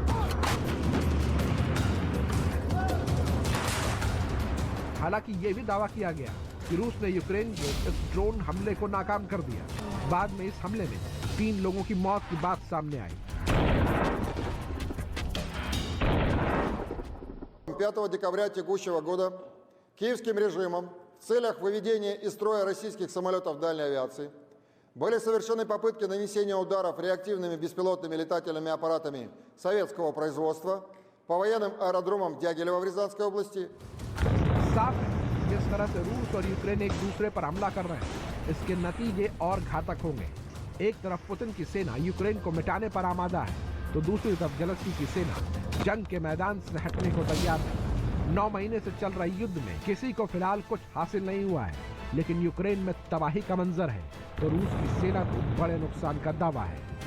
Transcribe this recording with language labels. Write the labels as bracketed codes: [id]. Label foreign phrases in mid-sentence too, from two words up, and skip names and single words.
[hi] हालांकि यह भी दावा किया गया कि रूस ने यूक्रेन के इस ड्रोन हमले को नाकाम कर दिया। बाद में इस हमले में 3 लोगों की मौत की बात सामने आई। [ru] 5 декабря текущего года киевским режимом в целях выведения из строя российских самолетов дальней авиации были совершены попытки нанесения ударов реактивными беспилотными летательными аппаратами советского производства по военным аэродромам Дягилева в Рязанской области. [hi] साफ है जिस तरह से रूस और यूक्रेन एक दूसरे पर हमला कर रहे हैं, इसके नतीजे और घातक होंगे। एक तरफ पुतिन की सेना यूक्रेन को मिटाने पर आमादा है, तो दूसरी तरफ जेलेंस्की की सेना जंग के मैदान से हटने को तैयार है। 9 महीने से चल रहे युद्ध में किसी को फिलहाल कुछ हासिल नहीं हुआ है, लेकिन यूक्रेन में तबाही का मंजर है, तो रूस की सेना को बड़े नुकसान का दावा है।